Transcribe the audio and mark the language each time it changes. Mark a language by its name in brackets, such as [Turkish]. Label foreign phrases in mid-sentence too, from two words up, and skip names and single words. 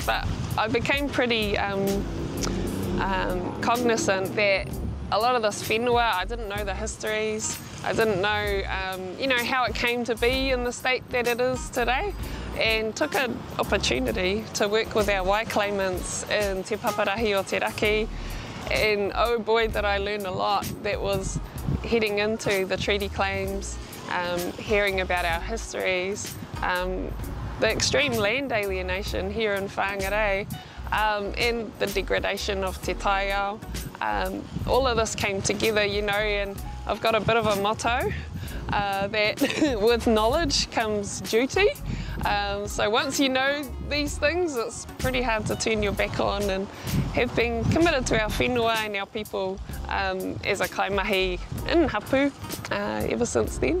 [English] But I became pretty cognizant that a lot of this whenua, I didn't know the histories, I didn't know, you know, how it came to be in the state that it is today, and took an opportunity to work with our wai claimants in Te Paparahi o Te Raki. And oh boy, did I learn a lot. That was heading into the treaty claims, hearing about our histories, the extreme land alienation here in Whangārei, and the degradation of [Māori] te taiao. [English] All of this came together, you know, and I've got a bit of a motto that with knowledge comes duty. So once you know these things, it's pretty hard to turn your back on, and have been committed to our whenua and our people as a kaimahi in hapu ever since then.